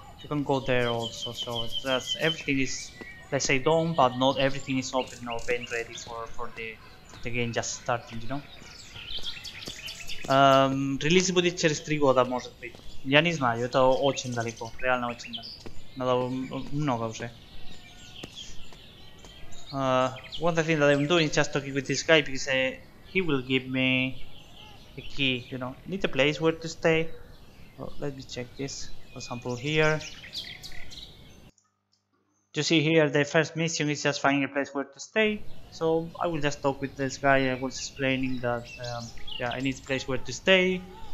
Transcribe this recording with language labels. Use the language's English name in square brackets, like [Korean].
[English] You can go there also. So that's everything is, let's say, done, but not everything is open ready for the game just starting. You know. [Russian] Release bude через 3 года может быть. Я не знаю, это очень далеко, реально очень далеко. Надо много уже. [English] One thing that I'm doing is just talking with this guy because he will give me a key, you know, need a place where to stay. Oh, let me check this. For example, here. You see here, the first mission is just finding a place where to stay. So I will just talk with this guy. I was explaining that, yeah, I need a place where to stay.